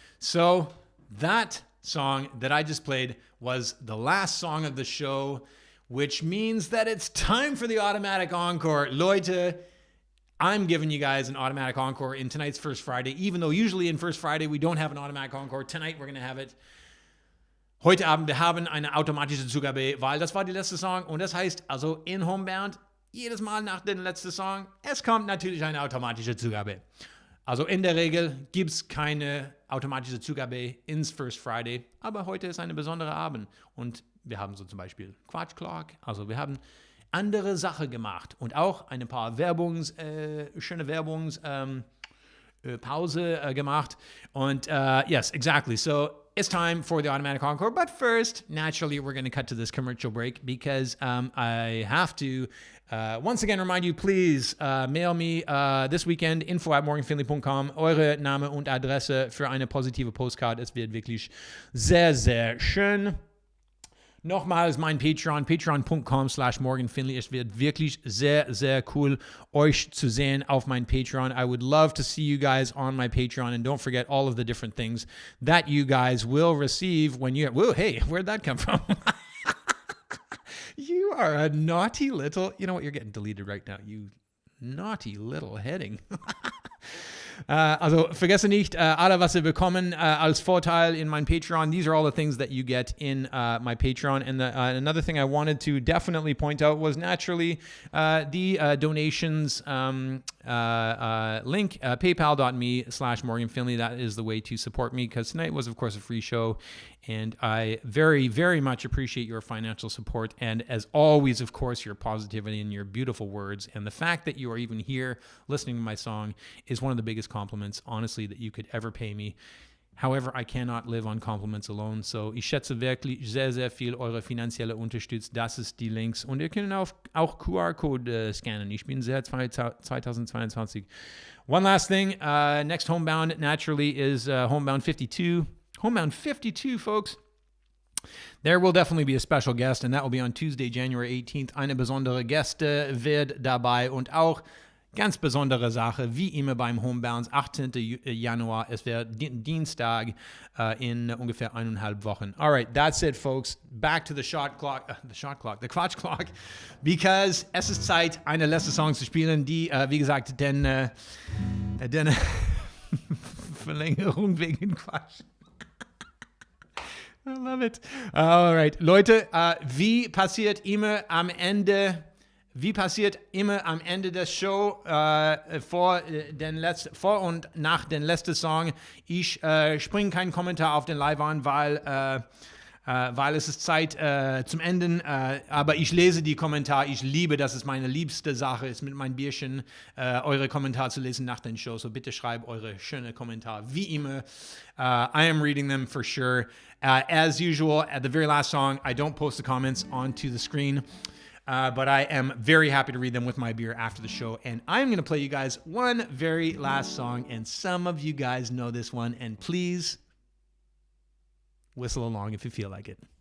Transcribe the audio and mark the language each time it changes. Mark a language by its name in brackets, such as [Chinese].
[English] So that song that I just played was the last song of the show, which means that it's time for the automatic encore. [German] Leute, [English] I'm giving you guys an automatic encore in tonight's First Friday, even though usually in First Friday we don't have an automatic encore. Tonight we're going to have it. [German] Heute Abend, wir haben eine automatische Zugabe, weil das war die letzte Song und das heißt, also in Homebound, jedes Mal nach dem letzten Song, es kommt natürlich eine automatische Zugabe. Also in der Regel gibt es keine automatische Zugabe ins First Friday, aber heute ist ein besonderer Abend und wir haben so zum Beispiel Quatsch Clock, also wir haben andere Sache gemacht und auch ein paar schöne Pause gemacht und [English] yes, exactly. So it's time for the automatic encore, but first, naturally, we're going to cut to this commercial break because I have to once again remind you, please mail me this weekend info@morganfinlay.com [German] eure Name und Adresse für eine positive Postcard. Es wird wirklich sehr, sehr schön. Nochmals mein Patreon, patreon.com/morganfinlay. Es wird wirklich sehr, sehr cool, euch zu sehen auf mein Patreon. [English] I would love to see you guys on my Patreon. And don't forget all of the different things that you guys will receive when you... Whoa, hey, where'd that come from? You are a naughty little... You know what? You're getting deleted right now. You naughty little heading. [German] Also vergesse nicht, alle, was ihr bekommen als Vorteil in mein Patreon. [English] These are all the things that you get in my Patreon. And another thing I wanted to definitely point out was naturally the donations link, paypal.me/MorganFinlay. That is the way to support me because tonight was, of course, a free show. And I very, very much appreciate your financial support. And as always, of course, your positivity and your beautiful words. And the fact that you are even here listening to my song is one of the biggest compliments, honestly, that you could ever pay me. However, I cannot live on compliments alone. [German] So ich schätze wirklich sehr, sehr viel eure finanzielle Unterstützung. Das ist die Links. Und ihr könnt auch QR-Code scannen. Ich bin sehr 2022. [English] One last thing. Next Homebound, naturally, is Homebound 52. Homebound 52, folks. There will definitely be a special guest, and that will be on Tuesday, January 18th. [German] Eine besondere Gäste wird dabei und auch ganz besondere Sache, wie immer beim Homebounds, 18. Januar. Es wird Dienstag in ungefähr 1,5 Wochen. [English] All right, that's it, folks. Back to the the Quatsch Clock, because [German] es ist Zeit, eine letzte Song zu spielen, die, wie gesagt, den Verlängerung wegen Quatsch. [English] I love it. All right, [German] Leute, wie passiert immer am Ende der Show vor und nach den letzten Song? Ich springe keinen Kommentar auf den Live an, weil es ist Zeit zum Enden. Aber ich lese die Kommentare. Ich liebe, das ist meine liebste Sache, ist mit meinem Bierchen eure Kommentare zu lesen nach den Show. So bitte schreibt eure schönen Kommentare. Wie immer, [English] I am reading them for sure. As usual, at the very last song, I don't post the comments onto the screen. But I am very happy to read them with my beer after the show. And I'm going to play you guys one very last song. And some of you guys know this one. And please whistle along if you feel like it.